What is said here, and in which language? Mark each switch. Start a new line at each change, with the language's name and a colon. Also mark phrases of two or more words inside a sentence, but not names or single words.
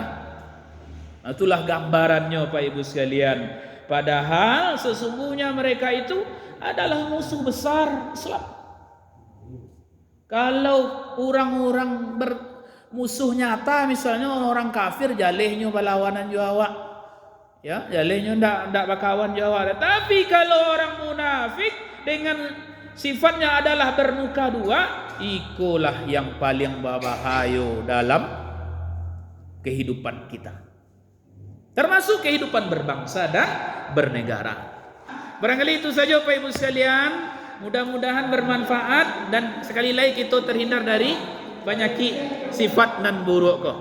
Indonesian: Itulah gambarannya Pak Ibu sekalian. Padahal sesungguhnya mereka itu adalah musuh besar Islam.
Minangkabau: Kalau orang-orang musuh nyata misalnya orang kafir, jalehnya berlawanan jo awak, ya jalehnya ndak bakawan jo awak.
Indonesian: Tapi kalau orang munafik dengan sifatnya adalah bermuka dua, ikulah yang paling berbahaya dalam kehidupan kita, termasuk kehidupan berbangsa dan bernegara. Barangkali itu saja Pak Ibu sekalian, mudah-mudahan bermanfaat dan sekali lagi kita terhindar dari penyakit sifat
Minangkabau: nan buruk ko.